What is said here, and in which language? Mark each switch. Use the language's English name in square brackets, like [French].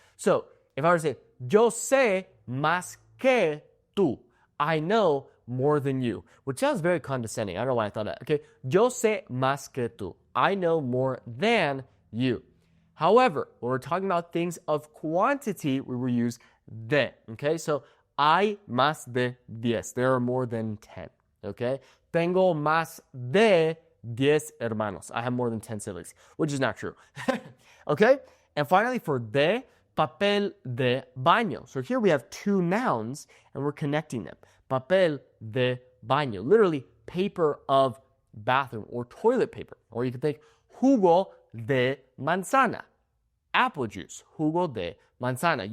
[English] So, if I were to say, [Spanish] yo sé más que tú. [English] I know more than you, which sounds very condescending. I don't know why I thought that. Okay, [Spanish] yo sé más que tú. [English] I know more than you. However, when we're talking about things of quantity, we will use de. Okay, so [Spanish] hay más de 10. [English] There are more than 10. [Spanish] Okay, tengo más de 10 hermanos. [English] I have more than 10 siblings, which is not true. Okay, and finally for de, papel de baño. So here we have two nouns and we're connecting them. [Spanish] Papel de baño, [English] literally paper of bathroom or toilet paper. Or you could think [Spanish] jugo de manzana, [English] apple juice, jugo de manzana.